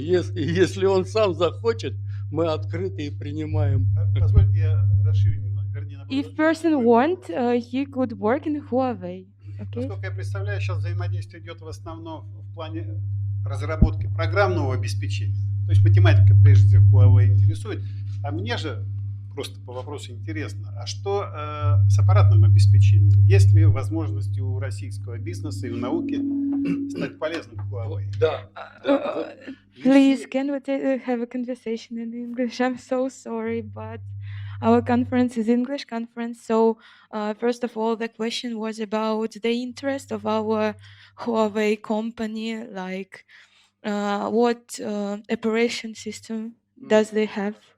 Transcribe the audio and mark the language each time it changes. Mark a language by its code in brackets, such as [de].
[ru] Если он сам захочет, мы открыты и принимаем. Позвольте, я расширю немного. [en] If person want, he could work in Huawei. Okay? [ru] Насколько я представляю, сейчас взаимодействие идет в основном в плане разработки программного обеспечения. То есть математика прежде всего Huawei интересует. А мне же просто по вопросу интересно, а что с аппаратным обеспечением? Есть ли возможности у российского бизнеса и у науки стать полезным в Huawei? Да. [en] Please, can we have a conversation in English? I'm so sorry, but our conference is English conference. So first of all, the question was about the interest of our Huawei company, like what operation system does they have?